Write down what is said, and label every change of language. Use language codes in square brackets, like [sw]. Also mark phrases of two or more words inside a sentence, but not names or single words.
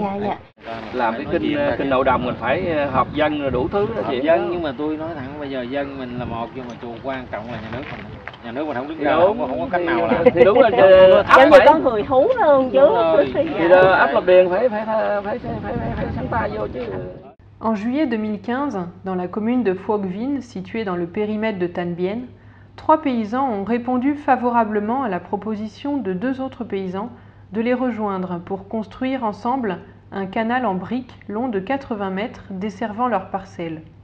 [vi] Làm cái kinh nội đồng mình phải họp dân rồi đủ thứ đó chị. Dân, nhưng mà tôi nói thẳng bây giờ dân mình là một, nhưng mà quan trọng là nhà nước mình không đứng ra, không có cách nào làm. Thì đúng là dân thì có người thú hơn chứ. Thì ấp lập điền phải sáng tay vô chứ. [fr] En juillet 2015, dans la commune de Phuoc-Vinh, située dans le périmètre de Tan Bien, 3 paysans ont répondu favorablement à la proposition de 2 autres paysans de les rejoindre pour construire ensemble un canal en briques long de 80 mètres desservant leurs parcelles.